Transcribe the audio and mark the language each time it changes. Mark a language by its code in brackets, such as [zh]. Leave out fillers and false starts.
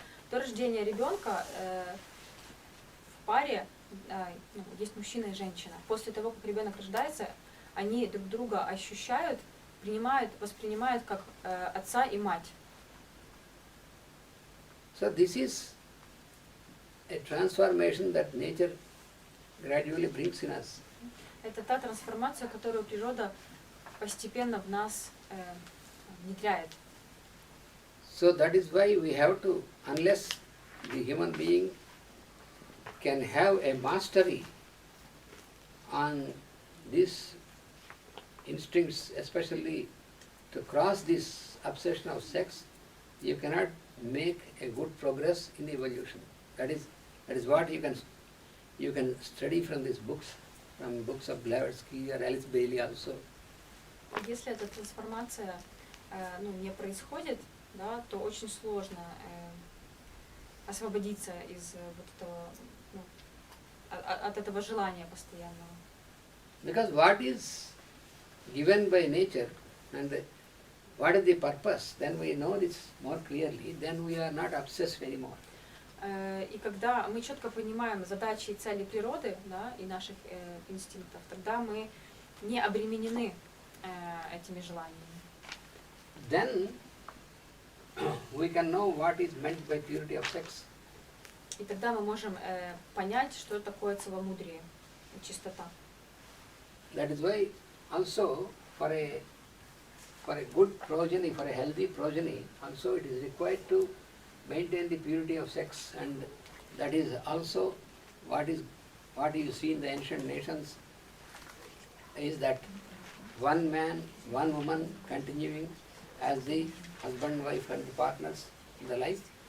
[ru] До рождения ребенка в паре есть мужчина и женщина. После того, как ребенок рождается, они друг друга ощущают, воспринимают как отца и мать. [en] So this is a transformation that nature gradually brings in us. [ru] Это та трансформация, которую природа постепенно в нас внедряет. [en] So that is why we have to, unless the human being can have a mastery on these instincts, especially to cross this obsession of sex, you cannot make a good progress in evolution. That is what you can study from these books, from books of Blavatsky or Alice Bailey also. [ru] Если эта трансформация не происходит, да, то очень сложно освободиться из вот этого, от этого желания постоянного. [en] Because what is given by nature and what is the purpose, then we know this more clearly, then we are not obsessed anymore. [ru] И когда мы четко понимаем задачи и цели природы, да, и наших инстинктов, тогда мы не обременены этими желаниями. [en] Then we can know what is meant by purity of sex. [ru] И тогда мы можем понять, что такое целомудрие и чистота. [en] That is why also for a good progeny, for a healthy progeny, also it is required to maintain the purity of sex, and that is also what you see in the ancient nations is that one man, one woman continuing as the husband, wife and the partners in the life.